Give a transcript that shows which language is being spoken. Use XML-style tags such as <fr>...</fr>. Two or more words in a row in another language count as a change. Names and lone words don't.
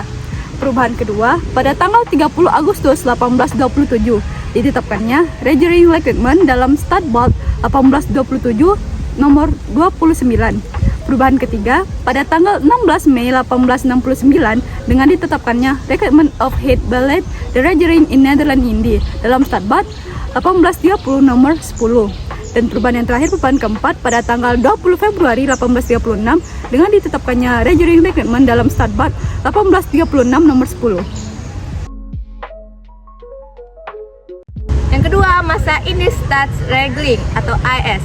<id>Perubahan kedua pada tanggal 30 Agustus 1827 ditetapkannya Regering Reglement dalam Statblad 1827 nomor 29. Perubahan ketiga pada tanggal 16 Mei 1869 dengan ditetapkannya Reglement of Het Beleid de Regering in Netherlands Indie dalam Statblad 1830 nomor 10. Dan perubahan yang terakhir, perubahan keempat pada tanggal 20 Februari 1836 dengan ditetapkannya Regering Reglement dalam Statblad 1836 nomor 10. Yang kedua, masa Indienstaatsregeling atau IS.</id>